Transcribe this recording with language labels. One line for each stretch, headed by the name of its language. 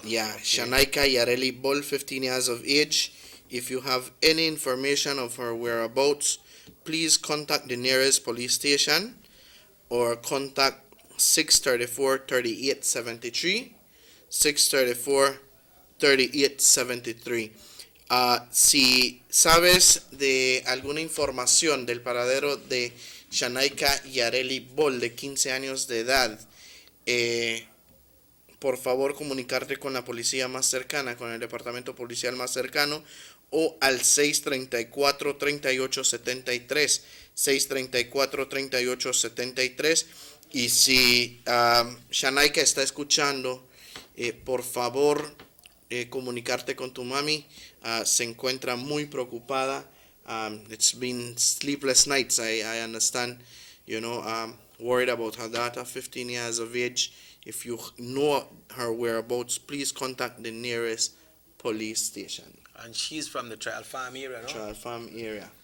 English: Yeah, okay. Shanaika Yareli Bol, 15 years of age. If you have any information of her whereabouts, please contact the nearest police station or contact 634-3873. 634-3873.
Spanish: Si sabes de alguna información del paradero de Shanaika Yareli Bol, de 15 años de edad, por favor comunicarte con la policía más cercana, con el departamento policial más cercano, o al 634-3873. 634-3873. Y si Shanaika está escuchando, por favor, comunicarte con tu mami. Se encuentra muy preocupada.
English: It's been sleepless nights, I understand. Worried about her daughter, 15 years of age. If you know her whereabouts, please contact the nearest police station. And she's from the Trial Farm area, no? Trial Farm area.